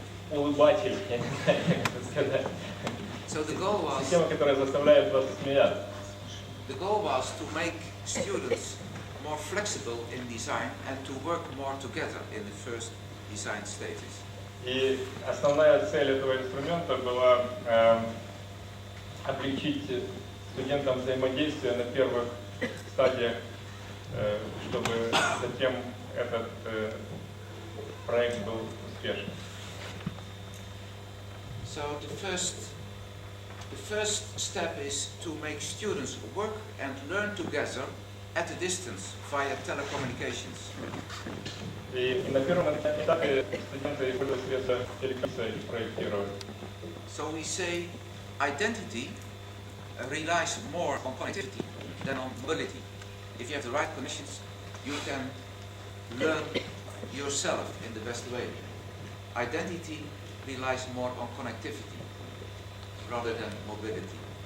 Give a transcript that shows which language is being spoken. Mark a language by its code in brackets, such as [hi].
[ru] Улыбатель, я не знаю, как это сказать. [en] So the goal was, [ru] Система, которая заставляет вас смеяться. [en] the goal was to make students more flexible in design and to work more together in the first design stages. [ru] И основная цель этого инструмента была облегчить студентам взаимодействие на первых стадиях, чтобы затем этот проект был успешным. [en] So the first step is to make students work and learn together at a distance via telecommunications. [ru] И на первом этапе студенты используют средства телекоммуникации и проектировали. [en] So we say identity relies more on connectivity than on mobility. If you have the right connections, you can learn yourself in the best way. Identity relies more on connectivity rather than mobility.